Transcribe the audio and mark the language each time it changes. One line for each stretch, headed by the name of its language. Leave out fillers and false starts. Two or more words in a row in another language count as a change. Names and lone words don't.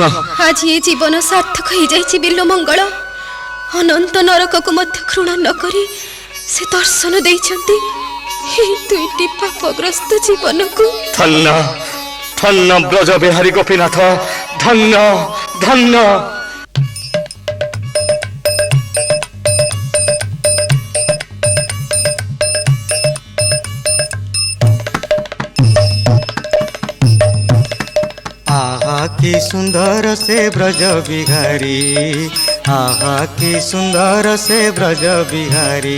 Odia: ଆଜି ଏ ଜୀବନ ସାର୍ଥକ ହେଇଯାଇଛି ବିଲ୍ଲ ମଙ୍ଗଳ। ଅନନ୍ତ ନରକକୁ ମଧ୍ୟ ଘୃଣା ନ କରି ସେ ଦର୍ଶନ ଦେଇଛନ୍ତି ଏହି ଦୁଇଟି ପାପଗ୍ରସ୍ତ ଜୀବନକୁ। ଧନ୍ୟ ଧନ୍ୟ ବ୍ରଜ ବିହାରୀ ଗୋପୀନାଥ, ଧନ୍ୟ ଧନ୍ୟ।
Bangla: আহা কী সুন্দর সে ব্রজ বিহারী, আহা কী সুন্দর সে ব্রজ বিহারী।